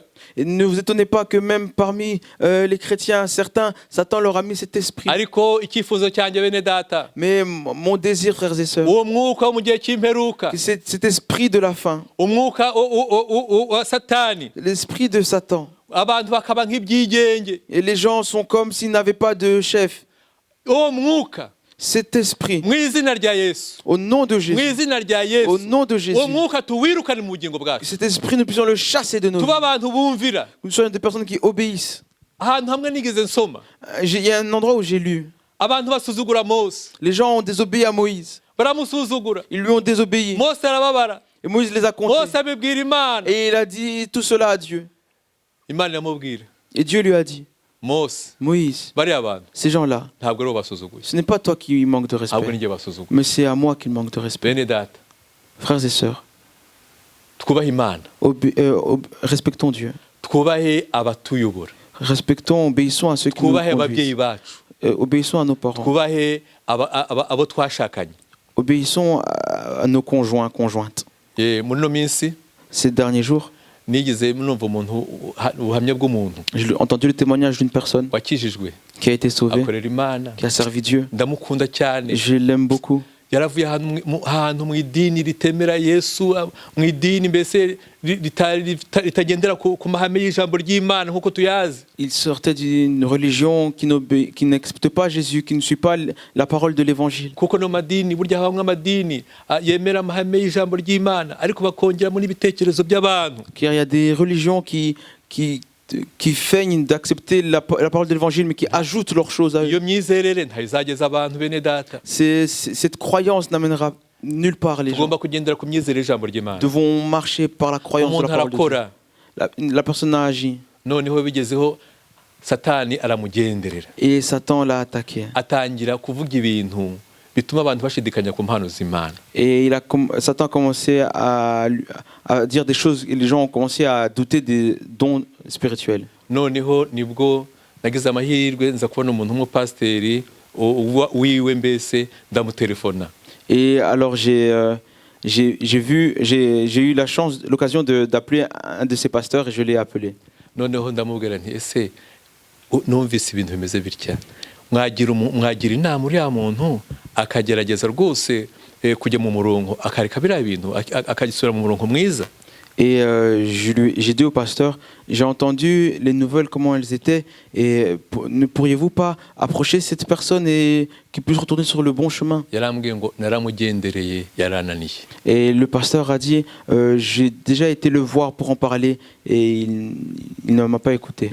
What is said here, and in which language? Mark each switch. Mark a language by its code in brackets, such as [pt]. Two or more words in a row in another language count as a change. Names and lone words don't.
[fr] Et ne vous étonnez pas que même parmi les chrétiens, certains, Satan leur a mis cet esprit. [rw] Ariko icyifuzo cyanjye bene data, [fr] Mais mon désir, frères et sœurs, [rw] uwo mwuka wo mu gihe cy'imperuka, [fr] que cet esprit de la fin, [rw] umwuka wa satani, [fr] l'esprit de Satan, [rw] abantu bakaba nk'ibyigenge. [fr] et les gens sont comme s'ils n'avaient pas de chef. [rw] Uwo mwuka [fr] Cet esprit, [rw] mu izina rya Yesu, [fr] au nom de [rw] mu Jésus, izina rya [fr] au [rw] Yesu, [fr] nom de Jésus, [rw] uwo mwuka tuwirukane mu bugingo [fr] que [rw] bwacu, [fr] cet esprit, nous puissions le chasser de nos vies. [rw] tuba abantu bumvira. [fr] Que nous soyons des personnes qui obéissent. [rw] Ahantu hamwe nigeze nsoma, [fr] Il y a un endroit où j'ai lu. [rw] abantu basuzugura Mose, [fr] Les gens ont désobéi à Moïse. [rw] baramusuzugura. [fr] Ils lui ont désobéi. [rw] Mose arababara, [fr] Et Moïse les a [rw] Mose [fr] comptés. [rw] abibwira Imana, [fr] Et il a dit tout cela à Dieu. [rw] Imana iramubwira, [fr] Et Dieu lui a dit, [rw] Mose, [fr] Moïse, [rw] bariya bantu [fr] ces gens-là, [rw] ntabwo ari bo basuzuguye, [fr] ce n'est pas toi qui manque de [rw] ahubwo [fr] respect, [rw] ni jye basuzuguye. [fr] mais c'est à moi qu'il manque de respect. [rw] Bene data, [fr] Frères et sœurs, [rw] twubahe Imana, [fr] respectons Dieu. [rw] twubahe abatuyobora, [fr] Respectons, obéissons à ceux qui nous [rw] twubahe ababyeyi [fr] conduisent. [rw] bacu, [fr] Obéissons à nos parents. [rw] twubahe abo twashakanye. [fr] Obéissons à nos conjoints, conjointes. [rw] Muri no minsi [fr] Ces derniers jours, [rw] nigeze numva ubuhamya bw'umuntu [fr] j'ai entendu le témoignage d'une personne [rw] wakijijwe, [fr] qui a été sauvée, [rw] akorera Imana, [fr] qui a servi Dieu. [rw] ndamukunda cyane. [fr] Je l'aime beaucoup. [rw] Yaravuye ahantu mu idini ritemera Yesu, mu idini mbese ritagendera ku mahame y'ijambo ry'Imana nk'uko tuyazi. [fr] Il sortait d'une religion qui n'accepte pas Jésus, qui ne suit pas la parole de l'évangile. [rw] Kuko no madini burya habamwe amadini yemera amahame y'ijambo ry'Imana ariko bakongeramo n'ibitekerezo by'abantu. [fr] Car il y a des religions qui feignent d'accepter la parole de l'évangile, mais qui ajoutent leurs choses à eux. [rw] Iyo myizerere ntayizageza abantu bene data. [fr] Cette croyance n'amènera nulle part les gens. [rw] Tugomba kugendera ku myizerere y'ijambo ry'Imana. [fr] Nous devons marcher par la croyance de la parole de Dieu. La personne a agi. [rw] Noneho bigezeho Satani aramugenderera. [fr] Et Satan l'a attaqué. [rw] Atangira kuvuga ibintu bituma abantu bashidikanya ku mpano z'Imana. [fr] Et Satan a commencé à dire des choses et les gens ont commencé à douter des dons spirituels. [rw] Noneho nibwo nagize amahirwe nza kubona umuntu w'umupasiteri wiwe mbese ndamutelefona. [fr] Et alors j'ai eu l'occasion d'appeler un de ces pasteurs et je l'ai appelé. [rw] Noneho ndamubwira nti ese numvise ibintu bimeze bitya, mwagira inama uriya muntu akagerageza rwose kujya mu murongo akareka biriya bintu akagisubira mu murongo mwiza. [fr] Et j'ai dit au pasteur, j'ai entendu les nouvelles, comment elles étaient, et ne pourriez-vous pas approcher cette personne et qu'il puisse retourner sur le bon chemin? Et le pasteur a dit, j'ai déjà été le voir pour en parler et il ne m'a pas écouté.